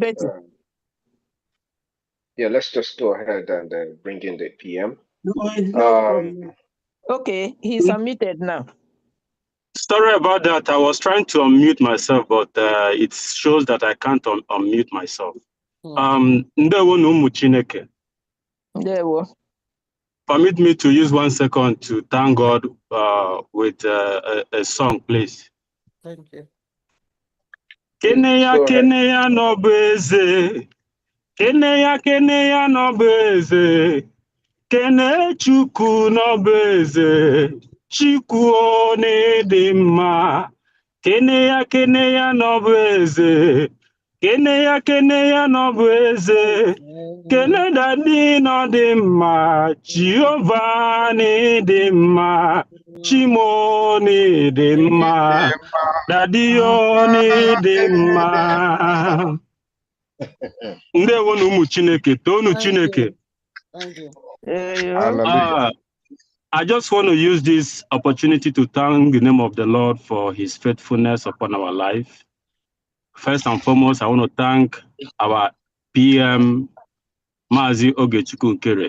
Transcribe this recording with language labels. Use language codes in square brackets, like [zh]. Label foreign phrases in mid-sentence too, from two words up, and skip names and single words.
[en] Betty. Yeah, let's just go ahead and bring in the PM. No, it's not from Okay, he's unmuted now. Sorry about that. I was trying to unmute myself, but it shows that I can't unmute myself. [ig] Ndewo na ụmụ Chineke. Ndewo. [en] Permit me to use 1 second to thank God with a song, please. Thank you. [ig] Kene ya n'ọbụ eze. Kene ya n'ọbụ eze. Kene Chukwu n'ọbụ eze. Chukwu n'ịdị mma. Kene ya n'ọbụ eze. Kene ya n'ọbụ eze. Kene dadi n'ọdị mma. Jehova n'ịdị mma. Chimo n'ịdị mma. Dadi yo n'ịdị mma. Ndewo na ụmụ Chineke, toonu Chineke. [en] Thank you. I just want to use this opportunity to thank the name of the Lord for his faithfulness upon our life. First and foremost, I want to thank our PM, Mazi Ogechukwu Nkere.